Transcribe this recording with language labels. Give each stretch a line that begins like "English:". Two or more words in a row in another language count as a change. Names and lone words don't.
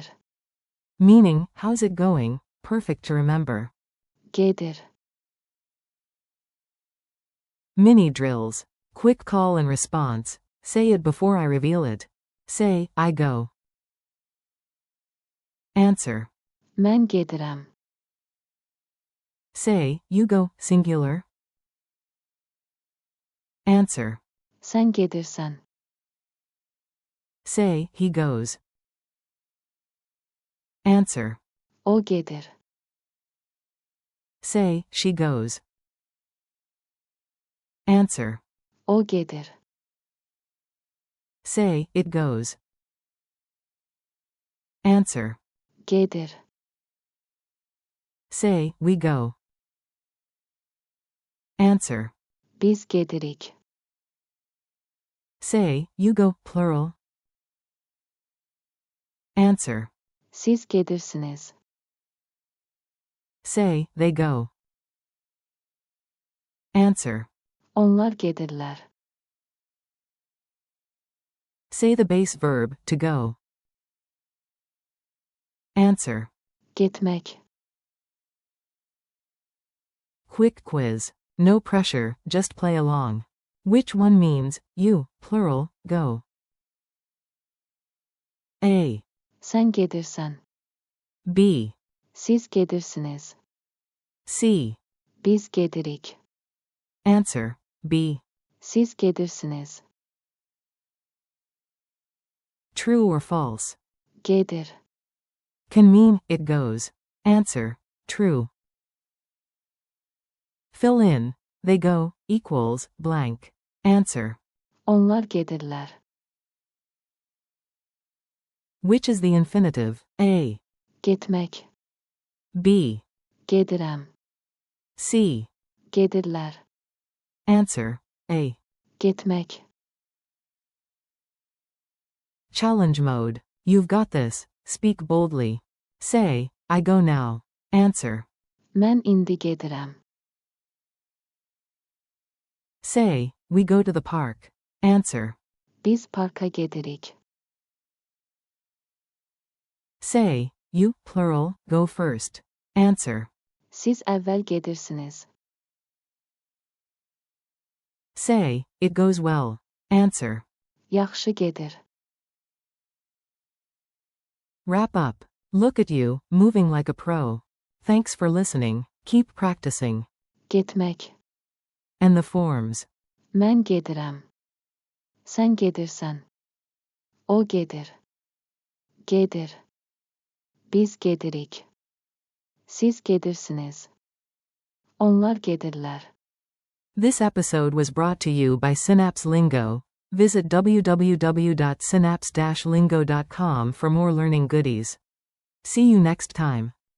English: meaning, how's it going, perfect to remember.
Azerbaijani: Gedir.
English: Mini drills. Quick call and response. Say it before I reveal it. Say, I go. Answer.
Azerbaijani: Mən gedirəm.
English: Say, you go, singular. Answer.
Azerbaijani: Sən gedirsən.
English: Say, he goes. Answer.
Azerbaijani: O gedir.
English: Say, she goes. Answer.
Azerbaijani: O gedir.
English: Say, it goes. Answer.
Azerbaijani: Gedir.
English: Say, we go. Answer.
Azerbaijani: Biz gedirik.
English: Say, you go, plural. Answer.
Azerbaijani: Siz gedirsiniz.
English: Say, they go. Answer.
Azerbaijani: Onlar gedirlər.
English: Say the base verb, to go. Answer.
Azerbaijani: Getmək.
English: Quick quiz. No pressure, just play along. Which one means, you, plural, go? A.
Azerbaijani: Sən gedirsən.
English: B.
Azerbaijani: Siz gedirsiniz.
English: C.
Azerbaijani: Biz gedirik.
English: Answer. B.
Azerbaijani: Siz gedirsiniz.
English: True or false?
Azerbaijani: Gedir.
English: Can mean, it goes. Answer. True. Fill in. They go, equals, blank. Answer.
Azerbaijani: Onlar gedirlər.
English: Which is the infinitive? A.
Azerbaijani: Getmək.
English: B.
Azerbaijani: Gedirəm.
English: C.
Azerbaijani: Gedirlər.
English: Answer A.
Azerbaijani: Getmək.
English: Challenge mode. You've got this. Speak boldly. Say, I go now. Answer.
Azerbaijani: Mən indi gedirəm.
English: Say, we go to the park. Answer.
Azerbaijani: Biz parka gedirik.
English: Say, you, plural, go first. Answer.
Azerbaijani: Siz əvvəl gedirsiniz.
English: Say, it goes well. Answer.
Azerbaijani: Yaxşı gedir.
English: Wrap up. Look at you, moving like a pro. Thanks for listening. Keep practicing.
Azerbaijani: Getmək.
English: And the forms.
Azerbaijani: Mən gedirəm. Sən gedirsən. O gedir. Gedir. Biz gedirik. Siz gedirsiniz. Onlar gedirlər.
English: This episode was brought to you by Synapse Lingo. Visit www.synapse-lingo.com for more learning goodies. See you next time.